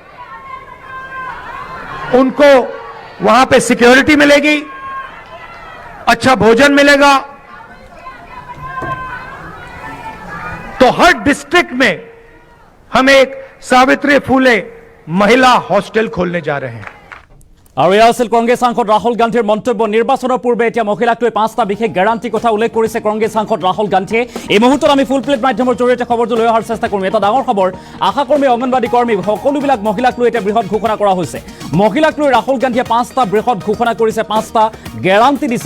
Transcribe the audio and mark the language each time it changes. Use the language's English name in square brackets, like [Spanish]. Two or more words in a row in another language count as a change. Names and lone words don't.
[Hindi] उनको वहां पे सिक्योरिटी मिलेगी, अच्छा भोजन मिलेगा। तो हर डिस्ट्रिक्ट में हम एक सावित्री फुले महिला हॉस्टेल खोलने जा रहे हैं। [Assamese] আৰু এয়া আছিল কংগ্ৰেছ সাংসদ ৰাহুল গান্ধীৰ মন্তব্য। নিৰ্বাচনৰ পূৰ্বে এতিয়া মহিলাক লৈ 5টা বিশেষ গ্যাৰাণ্টি কথা উল্লেখ কৰিছে কংগ্ৰেছ সাংসদ ৰাহুল গান্ধীয়ে। এই মুহূৰ্তত আমি ফুল প্লেট মাধ্যমৰ জৰিয়তে খবৰটো লৈ অহাৰ চেষ্টা কৰিম। এটা ডাঙৰ খবৰ, আশাকৰ্মী, অংগনবাদী কৰ্মী সকলোবিলাক মহিলাক লৈ এতিয়া বৃহৎ ঘোষণা কৰা হৈছে। মহিলাক লৈ ৰাহুল গান্ধীয়ে 5টা বৃহৎ ঘোষণা কৰিছে, 5টা গ্যাৰাণ্টি দিছে।